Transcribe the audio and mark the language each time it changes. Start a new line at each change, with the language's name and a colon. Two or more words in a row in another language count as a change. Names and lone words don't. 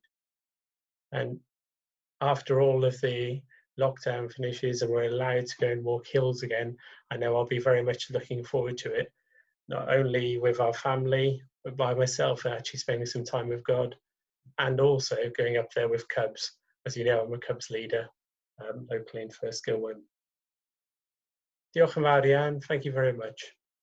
English: And after all of the lockdown finishes and we're allowed to go and walk hills again, I know I'll be very much looking forward to it, not only with our family, but by myself and actually spending some time with God, and also going up there with Cubs. As you know, I'm a Cubs leader locally in First Gilwyn.
Welsh: Diolch yn fawr iawn.
English: Thank you very much.